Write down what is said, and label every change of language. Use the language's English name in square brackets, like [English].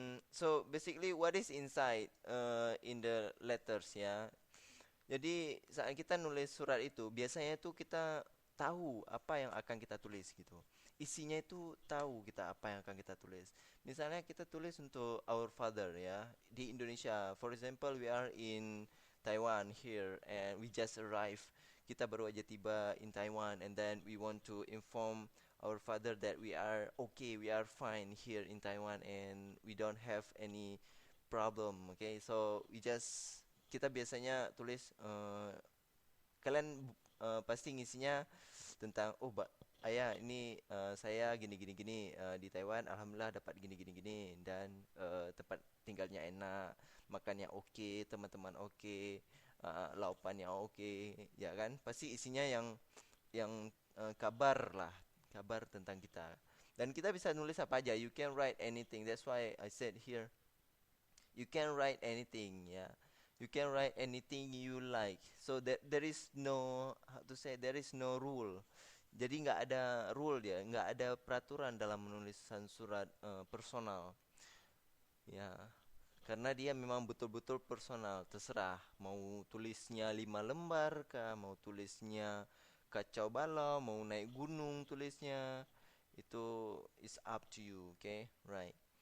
[English] So basically, what is inside in the letters ya? [Indonesian] Jadi saat kita nulis surat itu, biasanya tuh kita tahu apa yang akan kita tulis gitu. Isinya itu tahu kita apa yang akan kita tulis. Misalnya kita tulis untuk [English] our father [Indonesian] ya di Indonesia. [English] For example, we are in Taiwan here and we just arrived. [Indonesian] Kita baru aja tiba [English] in Taiwan and then we want to inform our father that we are okay, we are fine here in Taiwan and we don't have any problem. [Indonesian] Okay, so kita biasanya tulis kalian pasti ngisinya tentang ayah ini saya gini gini gini di Taiwan alhamdulillah dapat gini gini gini dan tempat tinggalnya enak, makannya oke, teman-teman oke, laupannya oke, ya kan? Pasti isinya yang kabar lah, kabar tentang kita. Dan kita bisa nulis apa aja. [English] You can write anything. That's why I said here you can write anything, yeah. You can write anything you like. So that there is no, how to say, there is no rule. [Indonesian] Jadi nggak ada rule dia, nggak ada peraturan dalam menulisan surat personal, ya. Karena dia memang betul-betul personal, terserah mau tulisnya 5 lembar kah, mau tulisnya kacau balau, mau naik gunung tulisnya, itu [English] is up to you, okay, right?